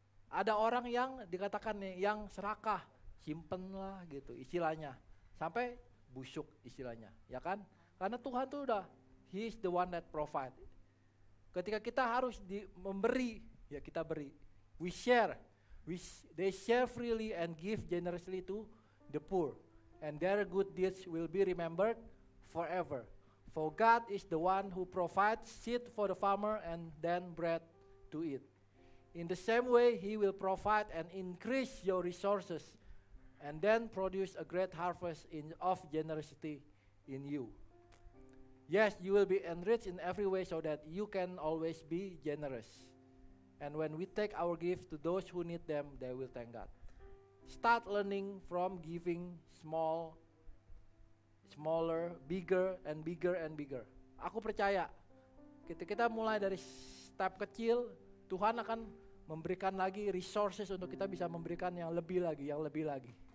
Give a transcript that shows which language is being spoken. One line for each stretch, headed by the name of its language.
Indonesian: Ada orang yang dikatakan yang serakah, simpenlah gitu istilahnya, sampai busuk istilahnya, ya kan? Karena Tuhan tuh udah,
English: He is the one that provide.
Indonesian: Ketika kita harus memberi, ya kita beri.
English: We share, they share freely and give generously to the poor, and their good deeds will be remembered forever. For God is the one who provides seed for the farmer and then bread to eat. In the same way, He will provide and increase your resources and then produce a great harvest of generosity in you. Yes, you will be enriched in every way so that you can always be generous. And when we take our gift to those who need them, they will thank God. Start learning from giving smaller, bigger and bigger and bigger.
Indonesian: Aku percaya kita mulai dari step kecil, Tuhan akan memberikan lagi resources untuk kita bisa memberikan yang lebih lagi.